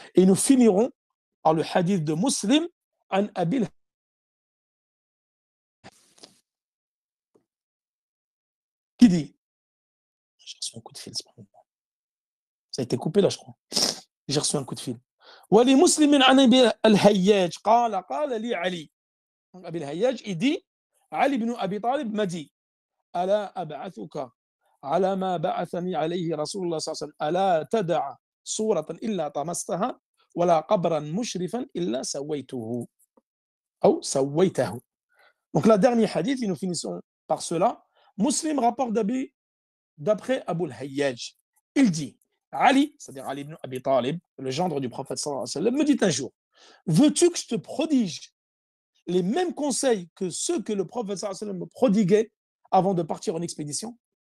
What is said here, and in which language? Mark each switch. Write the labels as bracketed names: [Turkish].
[French] Et nous finirons par le hadith de Muslim an Abil qui dit, j'ai reçu un coup de fil, ça a été coupé là je crois, j'ai reçu un coup de fil. [Arabic] ولمسلم عن أبي الهياج قال لي علي. أبي الهياج [French] il dit [Arabic] علي بن أبي طالب [French] m'a dit [Arabic] ألا أبعثك على ما بعثني عليه رسول الله صلى الله عليه وسلم ألا تدع صورة إلا طمستها ولا قبرا مشرفا إلا سويته أو سويته. [French] Donc la dernière hadith, et nous finissons par cela. Muslim rapporte d'après Abu al-Hayyaj. Il dit, Ali, c'est-à-dire Ali ibn Abi Talib, le gendre du prophète sallallahu alayhi wa sallam, me dit un jour, veux-tu que je te prodige les mêmes conseils que ceux que le prophète sallallahu alayhi wa sallam me prodiguait avant de partir en expédition?